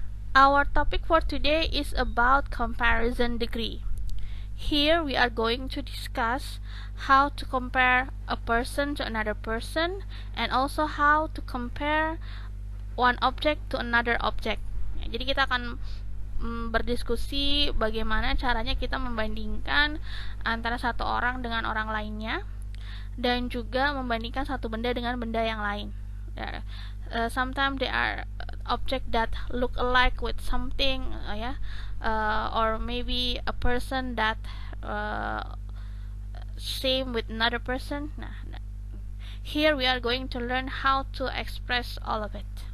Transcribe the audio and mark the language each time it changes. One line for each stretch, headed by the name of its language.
English: Our topic for today is about comparison degree. Here we are going to discuss how to compare a person to another person and also how to compare one object to another object.
Indonesian: Jadi kita akan berdiskusi bagaimana caranya kita membandingkan antara satu orang dengan orang lainnya dan juga membandingkan satu benda dengan benda yang lain.
English: Sometimes there are object that look alike with something, or maybe a person that same with another person. Here we are going to learn how to express all of it.